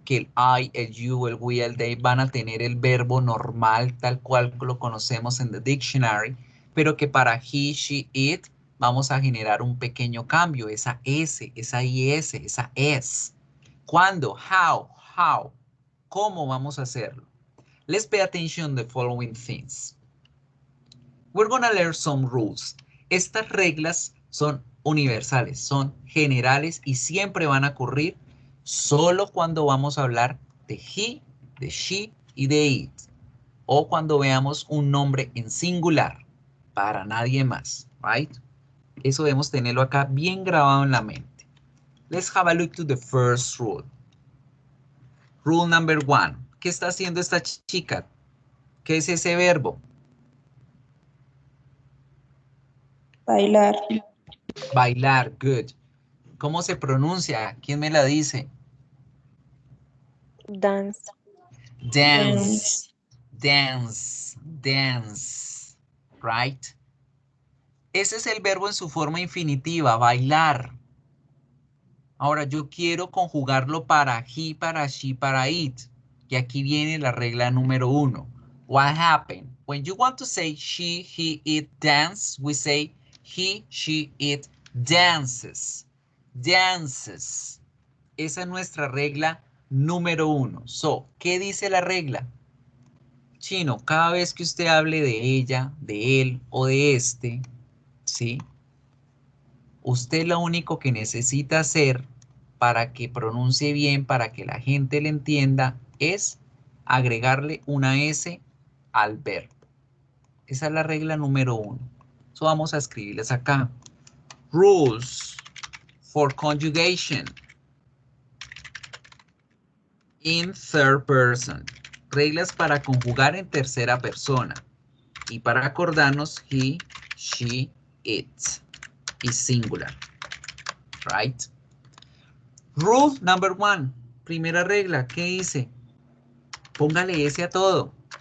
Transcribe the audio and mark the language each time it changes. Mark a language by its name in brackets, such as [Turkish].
[Spanish] Que el I, el you, el we, el they van a tener el verbo normal tal cual lo conocemos en [English] the dictionary, [Spanish] pero que para he, she, it vamos a generar un pequeño cambio, esa S, esa IS, esa S. ¿Cuándo? [English] How. [Spanish] ¿Cómo vamos a hacerlo? [English] Let's pay attention to the following things. We're going to learn some rules. [Spanish] Estas reglas son universales, son generales y siempre van a ocurrir solo cuando vamos a hablar de he, de she y de it. O cuando veamos un nombre en singular. para nadie más, [English] right? [Spanish] Eso debemos tenerlo acá bien grabado en la mente. [English] Let's have a look to the first rule. Rule number 1. [Spanish] ¿Qué está haciendo esta chica? ¿Qué es ese verbo? Bailar. Bailar, [English] good. [Spanish] ¿Cómo se pronuncia? ¿Quién me la dice? [English] Dance. Dance, dance, dance, right? [Spanish] Ese es el verbo en su forma infinitiva, bailar. Ahora yo quiero conjugarlo para he, para she, para it. Y aquí viene la regla número 1. [English] What happened? When you want to say she, he, it, dance, we say he, she, it, dances. Dances. [Spanish] Esa es nuestra regla número 1. [English] So, [Spanish] ¿qué dice la regla? Chino, cada vez que usted hable de ella, de él o de este, ¿sí? Usted lo único que necesita hacer para que pronuncie bien, para que la gente le entienda, es agregarle una S al verbo. Esa es la regla número 1. [English] So [Spanish] vamos a escribirles acá. [English] Rules for conjugation in third person. [Spanish] Reglas para conjugar en tercera persona. Y para acordarnos, he, she, it. Y singular. [English] Right? Rule number 1. [Spanish] Primera regla. ¿Qué dice? Póngale S a todo.